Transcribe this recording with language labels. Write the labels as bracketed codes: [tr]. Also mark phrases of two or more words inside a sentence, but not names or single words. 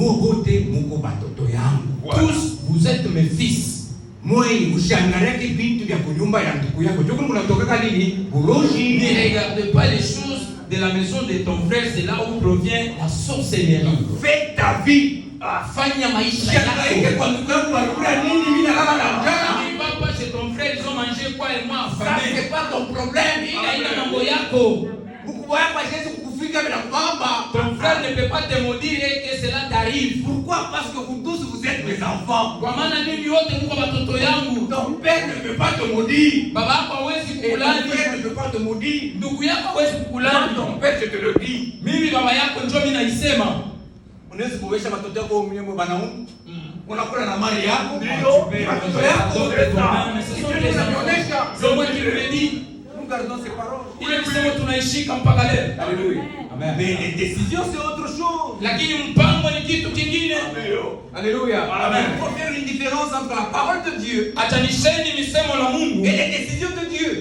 [fr] Tous, vous êtes mes fils. Ne regardez pas les choses de la maison de ton frère, c'est là où provient la sorcellerie. Fais ta vie. [sw] Fanya maisha yako. [fr] Papa, chez ton frère, ils ont mangé quoi et moi Ça, c'est pas ton problème. Ton frère ne peut pas te maudire et que cela t'arrive. Pourquoi? Parce que vous tous, vous êtes mes enfants. Ton père ne peut pas te maudire. Et ton frère ne peut pas te maudire. Ton père, je te le dis. [sw] Unaweza kuwesha watoto wako mwenyewe banamu. Unakula na mali yako. Watoto yako. [fr] Nous gardons ces paroles. Alléluia. Mais les décisions c'est autre chose. Alléluia. Amen. Il faut faire une différence entre la parole de Dieu et les décisions de Dieu.